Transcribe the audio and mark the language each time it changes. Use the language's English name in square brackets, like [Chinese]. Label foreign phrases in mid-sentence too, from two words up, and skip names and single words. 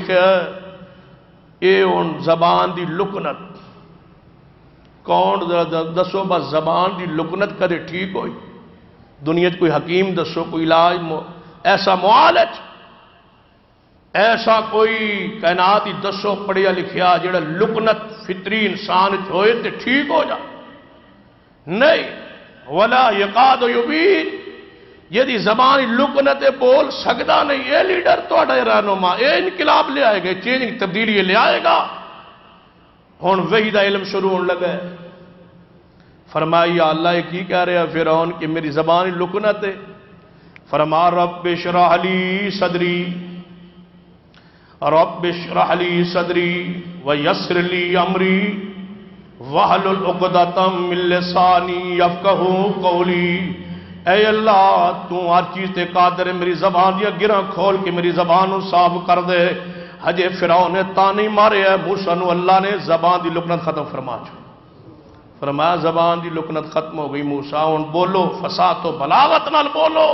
[Punjabi] خیر اے ان زبان دی لکنت کون دسو؟ بس زبان دی لکنت کدے ٹھیک ہوئی؟ دنیا کوئی حکیم دسو، کوئی علاج، ایسا معالج، ایسا کوئی کائنات ہی دسو پڑھیا لکھیا جڑا لکنت فطری انسان ہوئے تے ٹھیک ہو جا؟ نہیں. [Arabic] ولا یکاد یبین، [Punjabi] یدی زبان لکنت بول سکتا نہیں، اے لیڈر تہاڈا رہنما، اے انقلاب لے آئے گا، چینج تبدیلی لے آئے گا. ہن وحی دا علم شروع ہونے لگا ہے. [Urdu] فرمایا یا اللہ یہ کی کہہ رہا فرعون کہ میری زبان لکنت ہے؟ [Arabic] فرما رب اشرح لی صدری، رب اشرح لی صدری ویسر لی امری وَحْلُلْ عُقْدَةً مِّن لِّسَانِي يَفْقَهُوا قَوْلِي. [Punjabi] اے اللہ تو ہر چیز تے قادر ہے، میری زبان دیا گراں کھول کے میری زبان صاف کر دے. حجے فرعون نے تانے مارے ہے موسیٰ نو، اللہ نے زبان دی لکنت ختم فرما چھو. فرمایا زبان دی لکنت ختم ہو گئی موسیٰ، ہن بولو فصاحت و بلاغت نال بولو.